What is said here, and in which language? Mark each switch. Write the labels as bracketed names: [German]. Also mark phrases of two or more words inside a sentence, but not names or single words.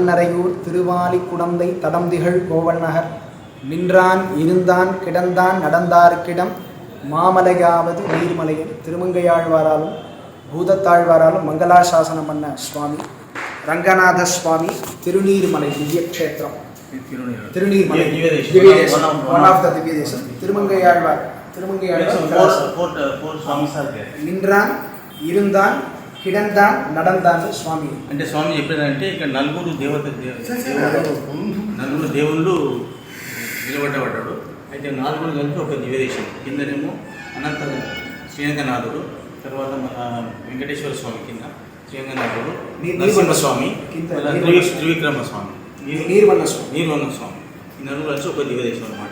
[Tamil] நரையூர் திருவாலி குடந்தை தடம்திகள் கோவல் நகர் நின்றான் இருந்தான் கிடந்தான் நடந்தார்க்கிடம் மாமலையாவது நீர்மலையில் திருமங்கையாழ்வாராலும் பூதத்தாழ்வாராலும் மங்களாசாசனம் பண்ண சுவாமி ரங்கநாத சுவாமி திருநீர்மலை திவ்யக்ஷேத்திரம் திருநீர்மலை [English] one of the [Tamil] திவ்ய தேசம் திருமங்கையாழ்வார் நின்றான் இருந்தான் கிடந்தான் நடந்தான் ஸ்வாமி [Telugu] అంటే స్వామి చెప్పేదంటే ఇక్కడ నలుగురు దేవుళ్ళు నిలబడ్డబడ్డాడు. అయితే నాలుగురు కలిపి ఒక దివ్యదేశం. కిందనేమో అనంత శ్రీరంగనాథుడు, తర్వాత మన వెంకటేశ్వర స్వామి కింద శ్రీరంగనాథుడు, నరసింహస్వామి, త్రివిక్రమ స్వామి, నీర్వన్న స్వామి, ఈ నలుగురు కలిసి ఒక దివ్యదేశం అనమాట.